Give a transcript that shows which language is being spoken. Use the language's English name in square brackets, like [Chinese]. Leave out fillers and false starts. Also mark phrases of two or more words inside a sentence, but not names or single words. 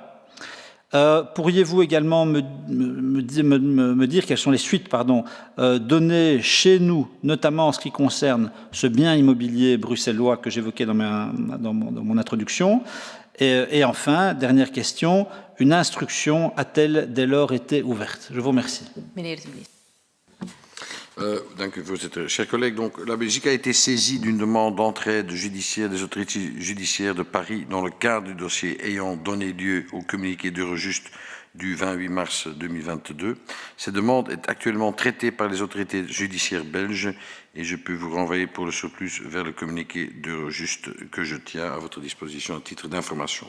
[French] Pourriez-vous également me dire quelles sont les suites données chez nous, notamment en ce qui concerne ce bien immobilier bruxellois que j'évoquais dans mon introduction? Et enfin, dernière question, une instruction a-t-elle dès lors été ouverte? Je vous remercie. [Dutch] Dank u, voorzitter. [French] Chers collègues, donc, la Belgique a été saisie d'une demande d'entraide judiciaire des autorités judiciaires de Paris dans le cadre du dossier ayant donné lieu au communiqué d'Eurojust du 28 mars 2022. Cette demande est actuellement traitée par les autorités judiciaires belges et je peux vous renvoyer pour le surplus vers le communiqué d'Eurojust que je tiens à votre disposition à titre d'information.